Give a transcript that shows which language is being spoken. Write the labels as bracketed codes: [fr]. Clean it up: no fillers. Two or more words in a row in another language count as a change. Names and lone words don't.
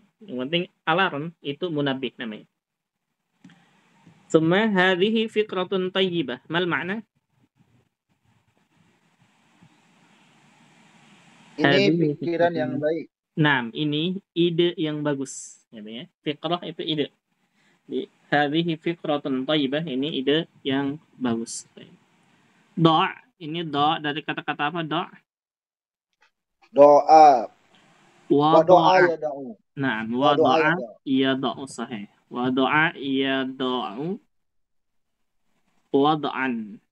[id] Yang penting alarm itu munabbih namanya. [ar] ثم هذه فكرة طيبة. ما المعنى? [id] Ini pikiran yang baik. Naam, ini ide yang bagus, gitu ya. Fiqrah itu ide. [ar] هذه فكرة طيبة, [id] ini ide yang bagus. Do' ini do' dari kata-kata apa? Do'? Doa. [ar] ودعا يدعو. Nah, ودعا يدعو صحيح. ودعا يدعو دعاء.